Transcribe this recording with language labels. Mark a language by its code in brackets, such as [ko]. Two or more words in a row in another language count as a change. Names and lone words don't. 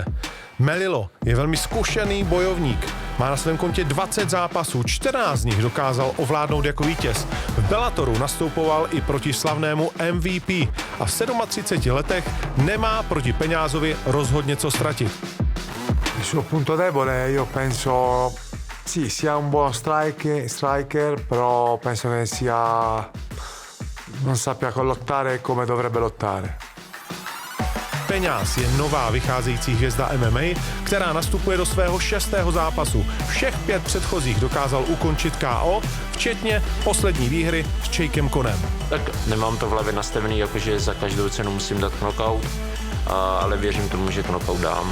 [cs] Melillo je velmi zkušený bojovník. Má na svém kontě 20 zápasů, 14 z nich dokázal ovládnout jako vítěz. V Bellatoru nastupoval i proti slavnému MVP a v 37 letech nemá proti Peňázovi rozhodně co ztratit. [it] Il suo punto debole io penso sì, sia un buono striker, però penso che non sappia lottare come dovrebbe lottare. [cs] Peňáz je nová vycházející hvězda MMA, která nastupuje do svého 6. zápasu. Všech 5 předchozích dokázal ukončit KO, včetně poslední výhry s Jackem Connem. Tak nemám to v hlavě nastavený, jakože za každou cenu musím dát knockout, ale věřím tomu, že knockout dám.